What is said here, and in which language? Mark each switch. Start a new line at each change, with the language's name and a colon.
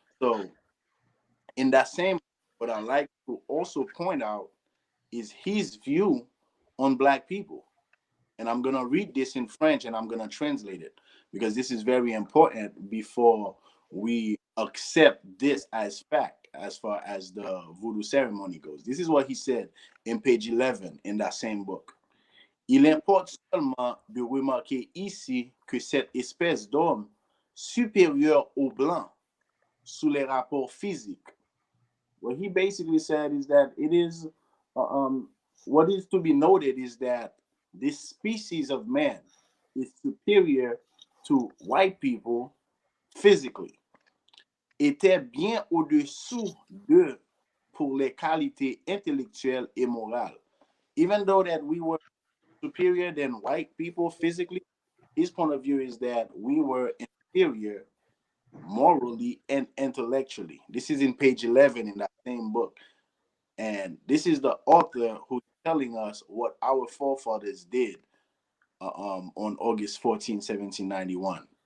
English: So in that same, what I like to also point out is his view on black people. And I'm going to read this in French and I'm going to translate it because this is very important before we accept this as fact as far as the voodoo ceremony goes. This is what he said in page 11 in that same book.
French: Il importe seulement de remarquer ici que cette espèce d'homme supérieur aux blancs sous les rapports physiques.
English: What he basically said is that it is what is to be noted is that this species of man is superior to white people physically.
French: Était bien au-dessous d'eux pour les qualités intellectuelles et morales.
English: Even though that we were superior than white people physically, his point of view is that we were inferior morally and intellectually. This is in page 11 in that same book. And this is the author who's telling us what our forefathers did on August 14, 1791.